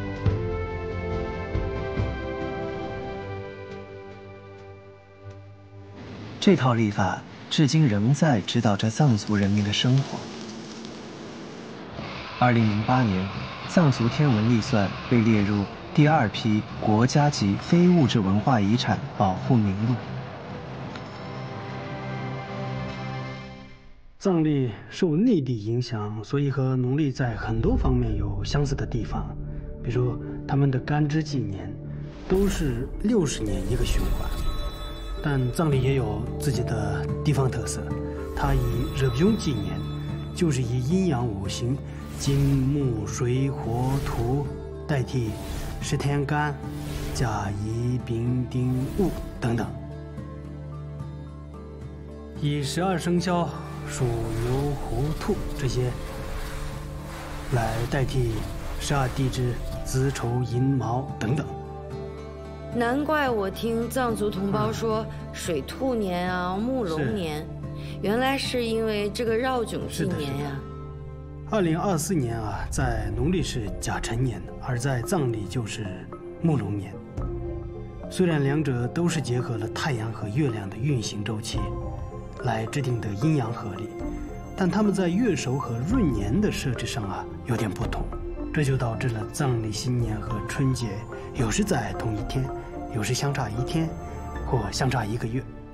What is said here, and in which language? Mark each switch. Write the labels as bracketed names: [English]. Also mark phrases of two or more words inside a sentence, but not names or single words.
[Chinese] 這套曆法至今仍在指導着藏族人民的生活。2008年，藏族天文历算被列入第2批國家級非物質文化遺產保護名錄。藏曆受內地影響，所以和農曆在很多方面有相似的地方，比如他們的干支紀年都是60年一個循環。但藏曆也有自己的地方特色，它以日不雍紀年，就是以陰陽五行金木水火土代替10天干、甲乙丙丁戊等等，以12生肖鼠牛虎兔这些來代替12地支子丑寅卯等等。難怪我聽藏族同胞說水兔年啊、木龍年，原來是因為這個繞迥紀年呀。 2024年啊，在農曆是甲辰年，而在藏曆就是木龍年。雖然兩者都是結合了太陽和月亮的運行週期來制定的陰陽合曆，但它們在月首和閏年的設置上啊有點不同，這就導致了藏曆新年和春節有時在同一天，有時相差1天，或相差1個月。